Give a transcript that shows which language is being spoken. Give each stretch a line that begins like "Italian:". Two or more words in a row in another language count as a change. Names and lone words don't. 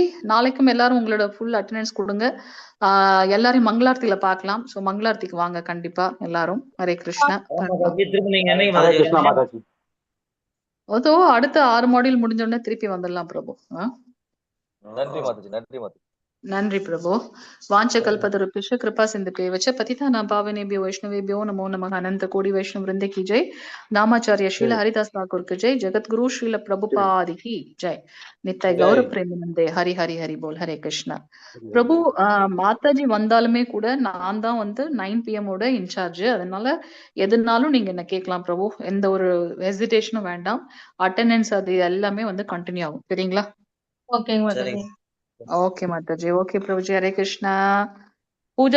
Tamil: நாளைக்கும் எல்லாரும் உங்களோட
English: full attendance
Tamil: கொடுங்க. எல்லாரையும் மங்களார்த்தியில பார்க்கலாம். ஸோ மங்களார்த்திக்கு வாங்க கண்டிப்பா எல்லாரும். ஹரே கிருஷ்ணா. திருப்பி நீங்க என்னைக்கு ஹரே மாதாஜி கிருஷ்ணா மாதாஜி. அதோ அடுத்த 6 மாடியூல் முடிஞ்ச உடனே திருப்பி வந்துடலாம் பிரபு. நன்றி மாதாஜி, நன்றி மாதாஜி. நன்றி பிரபு.
Sanskrit: वाञ्छकल्पतरुभ्यश्च कृपा सिन्धुभ्येव च पतितानां पावनेभ्यो वैष्णवेभ्यो नमो नमः।
Hindi: अनंत कोटि वैष्णव वृंद की जय। नामाचार्य श्रील हरिदास ठाकुर की जय। जगत गुरु श्रील प्रभुपाद की जय।
Bangla: নিত্য গৌর প্রেমানন্দে হরি হরি হরি বোল.
Tamil: ஹரே கிருஷ்ணா பிரபு. மாதாஜி வந்தாலுமே கூட நான் தான் வந்து 9 PM ஓட இன்சார்ஜ். அதனால எதுனாலும் நீங்க என்ன கேட்கலாம் பிரபு. எந்த ஒரு ஹெசிடேஷனும் வேண்டாம். அட்டெண்டன்ஸ் அது எல்லாமே வந்து கண்டினியூ ஆகும். சரிங்களா? ஓகேங்க மாதாஜி. ஓகே மாதாஜி. ஓகே பிரபுஜி. ஹரே கிருஷ்ணா. பூஜா